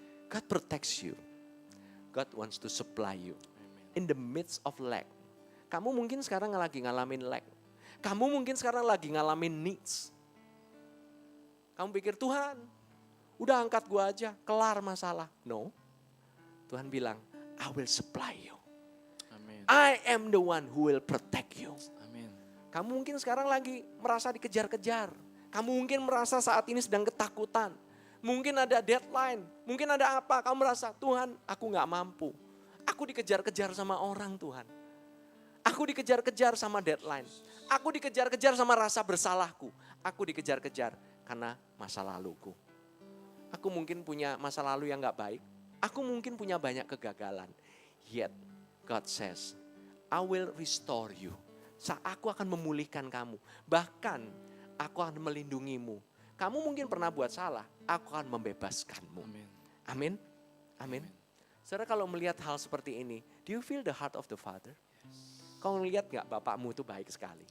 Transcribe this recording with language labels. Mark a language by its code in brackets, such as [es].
[en] God protects you. God wants to supply you. In the midst of lack. [id] Kamu mungkin sekarang lagi ngalamin [en] lack. [id] Kamu mungkin sekarang lagi ngalamin [en] needs. [id] Kamu pikir Tuhan, udah angkat gua aja, kelar masalah. [en] No, [id] Tuhan bilang, [en] I will supply you. Amen. I am the one who will protect you. Amen. [id] Kamu mungkin sekarang lagi merasa dikejar-kejar. Kamu mungkin merasa saat ini sedang ketakutan. Mungkin ada deadline, mungkin ada apa. Kamu merasa, Tuhan aku gak mampu. Aku dikejar-kejar sama orang Tuhan. Aku dikejar-kejar sama deadline. Aku dikejar-kejar sama rasa bersalahku. Aku dikejar-kejar karena masa laluku. Aku mungkin punya masa lalu yang gak baik. Aku mungkin punya banyak kegagalan. [en] Yet God says, I will restore you. [id] Aku akan memulihkan kamu. Bahkan aku akan melindungimu. Kamu mungkin pernah buat salah. Aku akan membebaskanmu. Amin. Amin. Amin. Saudara kalau melihat hal seperti ini, [en] do you feel the heart of the Father? [id] Kau lihat gak bapakmu itu baik sekali?